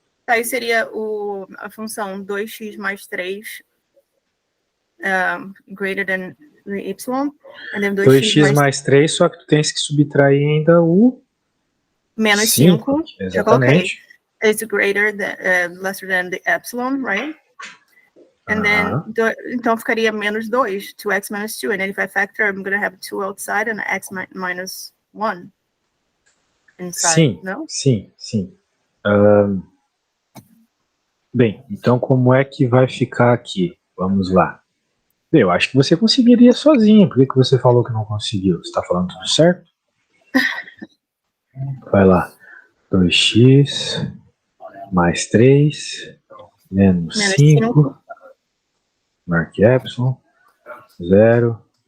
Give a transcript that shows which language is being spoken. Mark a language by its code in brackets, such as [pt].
[pt] aí seria a função 2x mais 3 [en] greater than y, and then [pt] 2x mais 3, só que tu tens que subtrair ainda o menos 5. 5. Eu coloquei. Exatamente. [en] It's greater than, lesser than the epsilon, right? And then, [pt] então ficaria menos 2, [en] 2x minus 2. And then if I factor, I'm going to have 2 outside and x minus 1 inside, [pt] Sim, no? sim. Bem, então como é que vai ficar aqui? Vamos lá. Bem, eu acho que você conseguiria sozinho. Por que você falou que não conseguiu? Você está falando tudo certo? Vai lá. 2x mais 3 menos 5. Marque epsilon. 0.